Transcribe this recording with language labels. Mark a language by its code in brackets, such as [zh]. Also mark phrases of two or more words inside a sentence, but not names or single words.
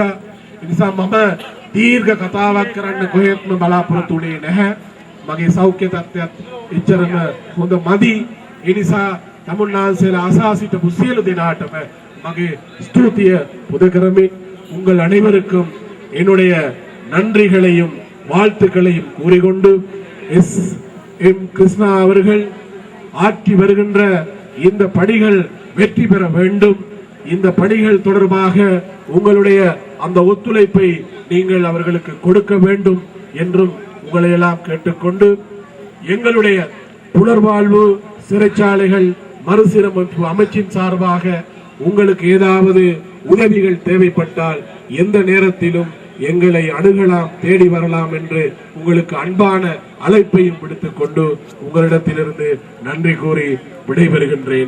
[si] ඒ නිසා මම දීර්ඝ කතාවක් කරන්න කොහෙත්ම බලාපොරොත්තු වෙන්නේ නැහැ. මගේ සෞඛ්‍ය තත්ත්වයත් එච්චරම හොඳ මදි. ඒ නිසා තමුන්නාන්සේලා ආසා සිටපු සියලු දිනාටම මගේ ස්තුතිය පුද කරමින් [ta] உங்கள் அனைவருக்கும் என்னுடைய நன்றிகளையும் வாழ்த்துக்களையும் கூறிக்கொண்டு எம் கிருஷ்ணா அவர்கள் ஆற்றி வருகின்ற இந்த பணிகள் வெற்றி பெற வேண்டும். இந்த பணிகள் தொடர்பாக உங்களுடைய அந்த ஒத்துழைப்பை நீங்கள் அவர்களுக்கு கொடுக்க வேண்டும் என்றும் உங்களை எல்லாம் கேட்டுக்கொண்டு, எங்களுடைய புனர்வாழ்வு சிறைச்சாலைகள் மறுசீரமைப்பு அமைச்சின் சார்பாக உங்களுக்கு ஏதாவது உதவிகள் தேவைப்பட்டால் எந்த நேரத்திலும் எங்களை அணுகலாம், தேடி வரலாம் என்று உங்களுக்கு அன்பான அழைப்பையும் விடுத்துக் கொண்டு உங்களிடத்திலிருந்து நன்றி கூறி விடைபெறுகின்றேன்.